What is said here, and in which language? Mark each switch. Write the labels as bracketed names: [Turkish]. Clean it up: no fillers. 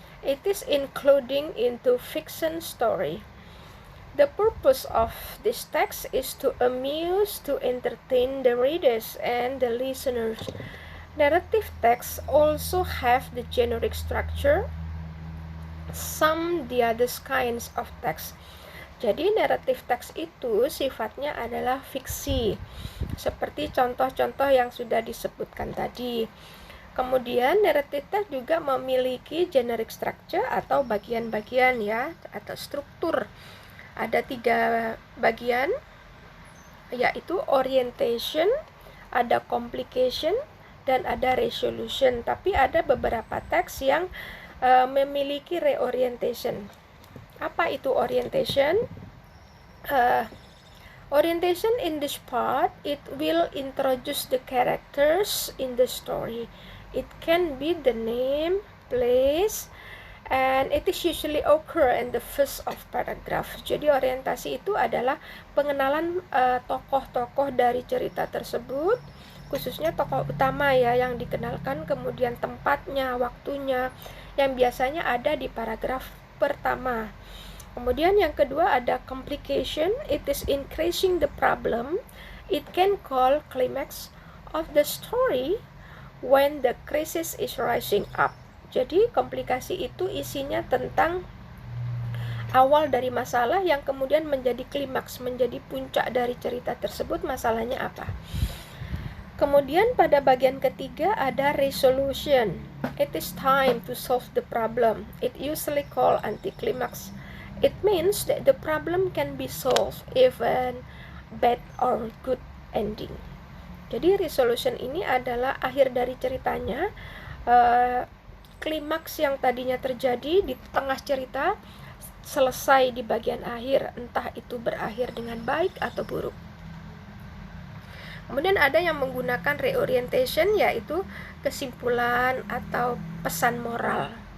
[English] It is including into fiction story. The purpose of this text is to amuse, to entertain the readers and the listeners. Narrative texts also have the generic structure, some the other kinds of text. [Indonesian] Jadi narrative text itu sifatnya adalah fiksi, seperti contoh-contoh yang sudah disebutkan tadi. Kemudian narrative text juga memiliki generic structure atau bagian-bagian ya, atau struktur. Ada 3 bagian, yaitu orientation, ada complication, dan ada resolution. Tapi ada beberapa teks yang memiliki reorientation. Apa itu orientation? [English] Orientation in this part, it will introduce the characters in the story. It can be the name, place, and it is usually occur in the first of paragraph. [Indonesian] Jadi orientasi itu adalah pengenalan tokoh-tokoh dari cerita tersebut, khususnya tokoh utama ya yang dikenalkan, kemudian tempatnya, waktunya, yang biasanya ada di paragraf pertama. Kemudian yang kedua ada complication. [English] It is increasing the problem. It can call climax of the story when the crisis is rising up. [Indonesian] Jadi komplikasi itu isinya tentang awal dari masalah yang kemudian menjadi klimaks, menjadi puncak dari cerita tersebut. Masalahnya apa? Kemudian pada bagian ketiga ada resolution. [English] It is time to solve the problem. It usually called anticlimax. It means that the problem can be solved even bad or good ending. [Indonesian] Jadi resolution ini adalah akhir dari ceritanya. Klimaks yang tadinya terjadi di tengah cerita selesai di bagian akhir, entah itu berakhir dengan baik atau buruk. Kemudian ada yang menggunakan reorientation, yaitu kesimpulan atau pesan moral.